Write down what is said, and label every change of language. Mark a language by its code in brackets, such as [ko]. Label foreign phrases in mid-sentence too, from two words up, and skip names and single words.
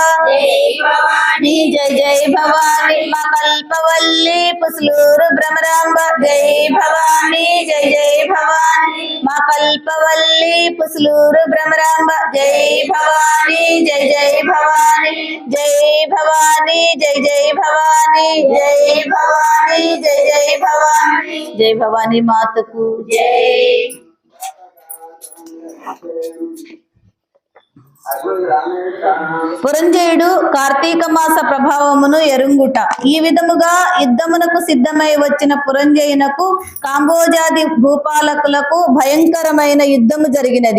[hi] जय भवानी जय जय भवानी माँ कल्पवल्ली पुसलूर भ्रमरांब जय भवानी जय जय भवानी माँ कल्पवल्ली पुसलूर भ्रमरांब जय भवानी जय जय भवानी जय भवानी जय जय भवानी जय भवानी जय जय भवानी जय भवानी माता को जय। [te] పురంజయుడు కార్తీక మాస ప్రభావమును ఎరుంగుట. ఈ విధముగా యుద్ధమునకు సిద్ధమై వచ్చిన పురంజయునకు కాంబోజాది భూపాలకులకు భయంకరమైన యుద్ధము జరిగినది.